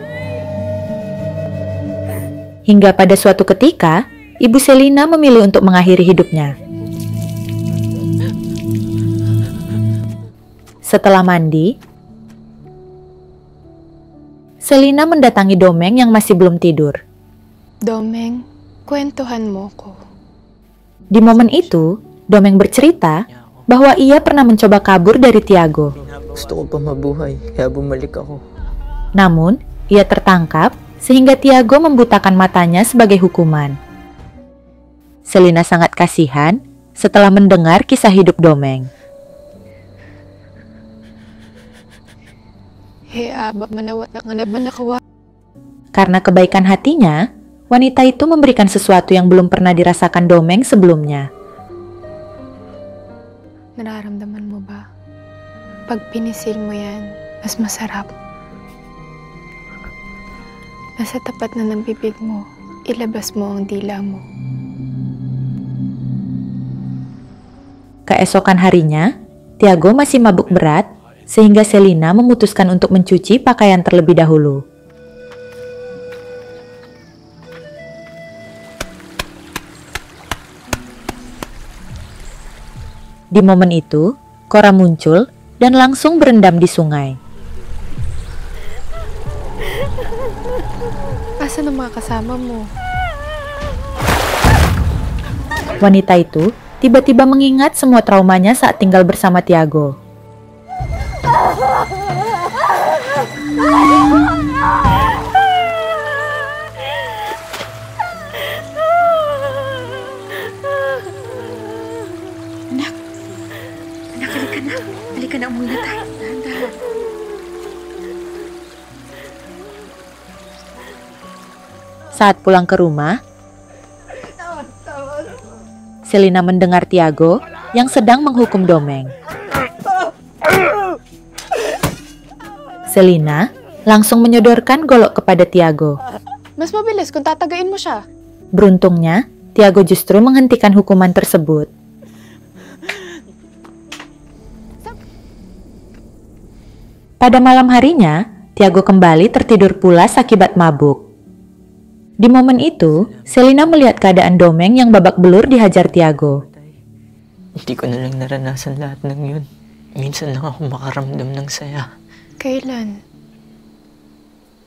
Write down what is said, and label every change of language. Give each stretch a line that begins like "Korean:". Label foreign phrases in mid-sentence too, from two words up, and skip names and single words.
Indonesian: Hingga pada suatu ketika, ibu Selina memilih untuk mengakhiri hidupnya. Setelah mandi, Selina mendatangi Domeng yang masih belum tidur.
Filipino: Domeng, kwentuhan mo ko.
Indonesian: Di momen itu, Domeng bercerita bahwa ia pernah mencoba kabur dari Tiago.
Filipino: Gusto ko pa mabuhay, kaya bumalik ako.
Indonesian: Namun, ia tertangkap sehingga Tiago membutakan matanya sebagai hukuman. Selina sangat kasihan setelah mendengar kisah hidup Domeng. Karena kebaikan hatinya, wanita itu memberikan sesuatu yang belum pernah dirasakan Domeng sebelumnya.
Filipino: Nararamdaman mo ba? Pag pinisil mo yan, mas masarap. Nasa tapat na ng bibig mo, ilabas mo ang dila mo.
Indonesian: Keesokan harinya, Tiago masih mabuk berat, sehingga Selina memutuskan untuk mencuci pakaian terlebih dahulu. Di momen itu, Cora muncul dan langsung berendam di sungai.
Filipino: Asan ang mga kasama mo?
Indonesian: Wanita itu tiba-tiba mengingat semua traumanya saat tinggal bersama Tiago.
Filipino: Halika na, umuwi na tayo. Dahan-dahan.
Indonesian: Saat pulang ke rumah, Selina mendengar Tiago yang sedang menghukum Domeng. Selina langsung menyodorkan golok kepada Tiago.
Filipino: Mas mabilis kung tatagain mo siya.
Indonesian: Beruntungnya, Tiago justru menghentikan hukuman tersebut. Pada malam harinya, Tiago kembali tertidur pulas akibat mabuk. Di momen itu, Selina melihat keadaan Domeng yang babak belur dihajar Tiago.
Filipino: Hindi ko na lang naranasan lahat ng yun. Minsan lang ako makaramdam ng saya. Kailan?